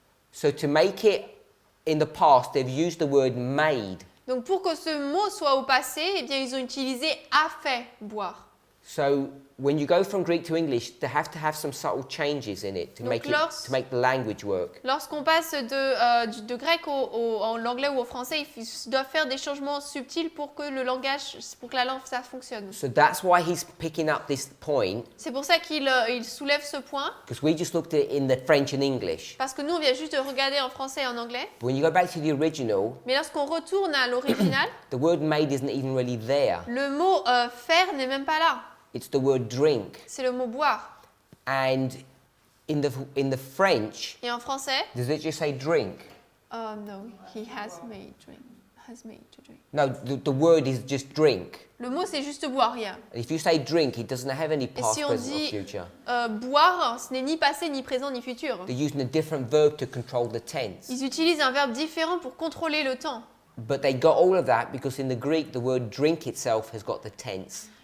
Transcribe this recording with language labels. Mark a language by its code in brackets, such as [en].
[en] So to make it in the past, they've used the word made. [fr] Donc pour que ce mot soit au passé, eh bien ils ont utilisé a fait boire. [en] So when you go from Greek to English, they have to have some subtle changes in it to [fr] Donc [en] to make the language work. [fr] Lorsqu'on passe de grec en l'anglais ou au français, ils doivent faire des changements subtils pour que le langage, pour que la langue, ça fonctionne. [en] So that's why he's picking up this point, [fr] C'est pour ça qu'il il soulève ce point, [en] because we just looked at it in the French and English. [fr] parce que nous, on vient juste de regarder en français et en anglais. [en] But when you go back to the original, [fr] Mais lorsqu'on retourne à l'original, [en] the word made isn't even really there. [fr] le mot faire n'est même pas là. [en] It's the word drink. [fr] C'est le mot boire. [en] And in the French, [fr] Et en français, [en] does it just say drink? no, he has made to drink. No, the word is just drink. [fr] Le mot, c'est juste boire, rien. [en] And if you say drink, it doesn't have any past, [fr] si on [en] present, or [fr] dit- [en] future. [fr] Boire, ce n'est ni passé, ni présent, ni futur. [en] They're using a different verb to control the tense. [fr] Ils utilisent un verbe différent pour contrôler le temps. [en] But they got all of that because in the Greek, the word drink itself has got the tense.